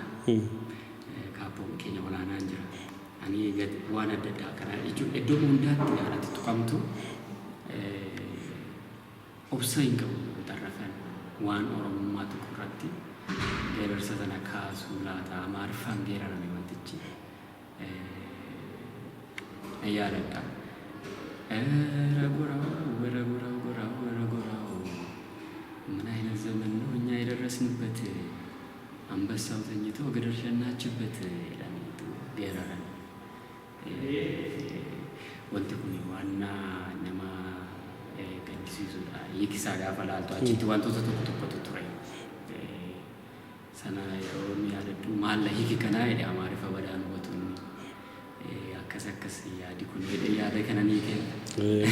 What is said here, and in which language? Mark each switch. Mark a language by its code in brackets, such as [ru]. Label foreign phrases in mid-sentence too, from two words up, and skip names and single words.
[om] Kaappoon keenya olaanaan jira. Ani waan adda addaa kana jechuun iddoo hundaatti haalatti tuqamtu obsa hin qabu xarrafan waan Oromummaa tokko irratti geerarsa sana kaasuu laata Amaariffaan geerarame wantichi yaadadha. [am] ምን አይነት ዘመን ነው እኛ የደረስንበት አንበሳው ተኝቶ ገደል ሸናችበት ይላል geeraran. [om] Wanti kun waan nama gaddisiisudha. Hiikisaa gaafa laaltu achitti wantoota tokko tokkotu ture. Sana yeroo yaadadhu maal la hiiki kanaa jedhe Amaarifa badaan hubatuun akkas yaadi kun jedhe yaada kana ni kenna.